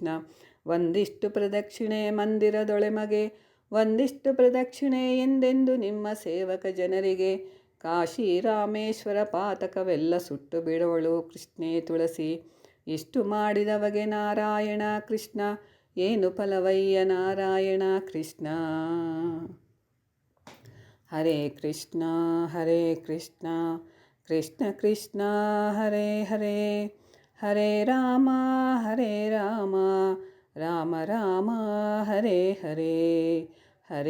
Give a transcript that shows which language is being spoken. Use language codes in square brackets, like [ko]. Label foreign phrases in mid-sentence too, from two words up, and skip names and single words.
[kn] ಒಂದಿಷ್ಟು ಪ್ರದಕ್ಷಿಣೆ ಮಂದಿರದೊಳೆಮಗೆ, ಒಂದಿಷ್ಟು ಪ್ರದಕ್ಷಿಣೆ ಎಂದೆಂದು ನಿಮ್ಮ ಸೇವಕ ಜನರಿಗೆ. ಕಾಶಿ ರಾಮೇಶ್ವರ ಪಾತಕವೆಲ್ಲ ಸುಟ್ಟು ಬಿಡುವಳು ಕೃಷ್ಣೇ ತುಳಸಿ. ಇಷ್ಟು ಮಾಡಿದವಗೆ ನಾರಾಯಣ ಕೃಷ್ಣ, ಏನು ಫಲವಯ್ಯ ನಾರಾಯಣ ಕೃಷ್ಣ. [sa] ಹರೇ ಕೃಷ್ಣ ಹರೇ ಕೃಷ್ಣ, ಕೃಷ್ಣ ಕೃಷ್ಣ ಹರೇ ಹರೇ. ಹರೇ ರಾಮ ರಾಮ ರಾಮ ಹರೇ ಹರೇ.